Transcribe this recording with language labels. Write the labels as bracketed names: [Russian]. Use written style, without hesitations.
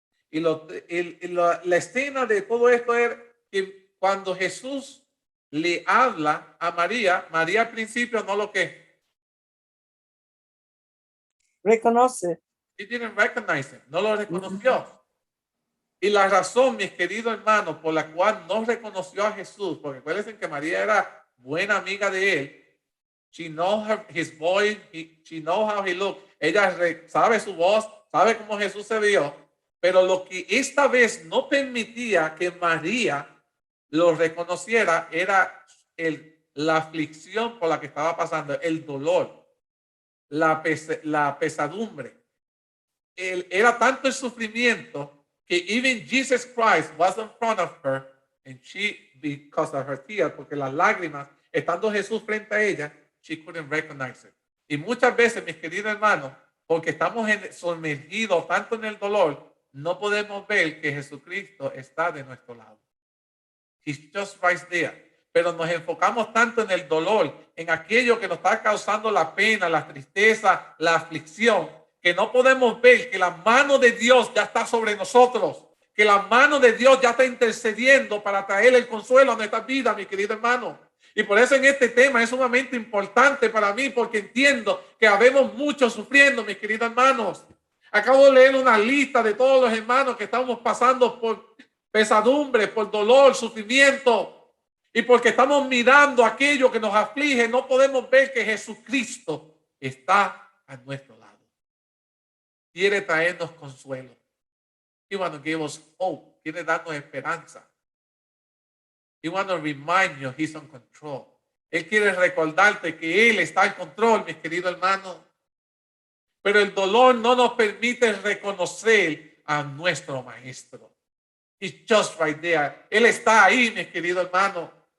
[Spanish] Y la escena de todo esto es que cuando Jesús le habla a María, María al principio no lo que reconoce. [English] She didn't recognize him, [Spanish] no lo reconoció. Y la razón, mis queridos hermanos, por la cual no reconoció a Jesús, porque acuérdense que María era buena amiga de él. [English] She knows his voice, she knows how he looked. [Spanish] Ella sabe su voz, sabe cómo Jesús se vio. Pero lo que esta vez no permitía que María lo reconociera era la aflicción por la que estaba pasando, el dolor, la pesadumbre. Era tanto el sufrimiento que [English] even Jesus Christ was in front of her and she, because of her tears, [Spanish] porque las lágrimas, estando Jesús frente a ella, [English] she couldn't recognize it. [Spanish] Y muchas veces, mis queridos hermanos, porque estamos sumergidos tanto en el dolor, no podemos ver que Jesucristo está de nuestro lado. [English] He's just right there. [Spanish] Pero nos enfocamos tanto en el dolor, en aquello que nos está causando la pena, la tristeza, la aflicción, que no podemos ver que la mano de Dios ya está sobre nosotros, que la mano de Dios ya está intercediendo para traer el consuelo a nuestra vida, mi querido hermano. Y por eso en este tema es sumamente importante para mí, porque entiendo que habemos muchos sufriendo, mis queridos hermanos. Acabo de leer una lista de todos los hermanos que estamos pasando por pesadumbre, por dolor, sufrimiento. Y porque estamos mirando aquello que nos aflige, no podemos ver que Jesucristo está a nuestro lado. Quiere traernos consuelo. [English] He wants to give us hope. [Spanish] Quiere darnos esperanza. [English] He wants to remind you he's on control. [Spanish] Él quiere recordarte que Él está en control, mis queridos hermanos. Pero el dolor no nos permite reconocer a nuestro Maestro. [English] He's just right there. [Spanish] Él está ahí, mis queridos hermanos.